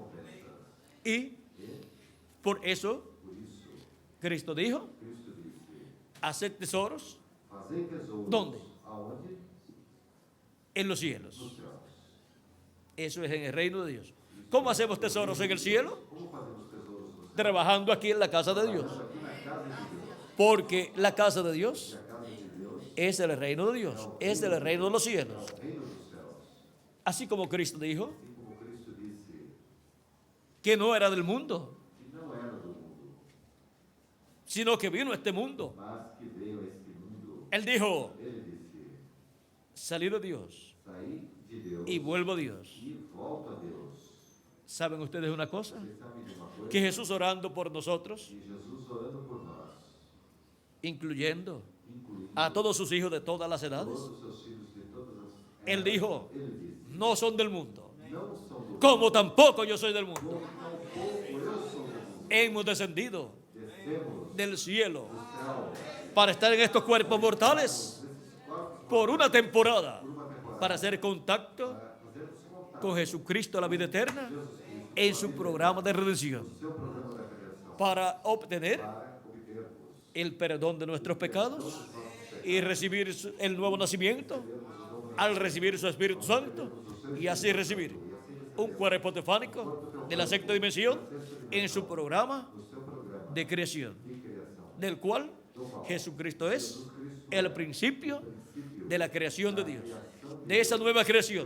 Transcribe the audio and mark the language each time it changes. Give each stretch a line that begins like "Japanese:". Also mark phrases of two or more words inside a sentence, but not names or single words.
Spanish: Y por eso Cristo dijo: haced tesoros
Portuguese: Fazei tesouros
Spanish: ¿dónde?
Portuguese: aonde?
Spanish: En los cielos.
Portuguese: Nos céus.
Spanish: Eso es en el reino de Dios. ¿Cómo hacemos tesoros en el cielo?
Portuguese: Como fazemos tesouros nos céus?
Spanish: Trabajando aquí en la casa de Dios.
Portuguese: Aqui na casa de Deus.
Spanish: Porque la casa de Dios
Portuguese: A casa de Deus
Spanish: es el reino de Dios, es el reino de los cielos.
Portuguese: é o reino dos céus.
Spanish: Así como Cristo dijo
Portuguese: Assim como Cristo disse
Spanish: que no era del mundo,
Portuguese: que não era do mundo,
Spanish: sino que vino a este mundo.
Portuguese: mas que veio a este mundo.
Spanish: Él dijo:
Portuguese: Ele disse:
Spanish: salí de Dios
Portuguese: saí de Deus
Spanish: y vuelvo a Dios.
Portuguese: e volto a Deus.
Spanish: ¿Saben ustedes una cosa?
Portuguese: Vocês sabem de uma coisa?
Spanish: Que Jesús orando por nosotros,
Portuguese: Que Jesus orando por nós,
Spanish: incluyendo
Portuguese: incluindo
Spanish: a todos sus hijos de todas las edades,
Portuguese: todos os seus filhos de todas as
Spanish: Él dijo:
Portuguese: Ele disse:
Spanish: no son del mundo,
Portuguese: não são do
Spanish: como tampoco yo soy del mundo.
Portuguese: mundo, tampouco eu sou do mundo.
Spanish: Hemos descendido
Portuguese: Descemos
Spanish: del cielo
Portuguese: do céu
Spanish: para estar en estos cuerpos mortales por una temporada, para hacer contacto
Portuguese: fazermos contato
Spanish: con Jesucristo, la vida eterna, en su programa de redención,
Portuguese: com o seu programa da redenção
Spanish: para obtener
Portuguese: para obtermos
Spanish: el perdón de nuestros pecados y recibir el nuevo nacimiento al recibir su Espíritu Santo y así recibir un cuerpo teofánico de la sexta dimensión en su programa de creación, del cual Jesucristo es el principio de la creación de Dios, de esa nueva creación.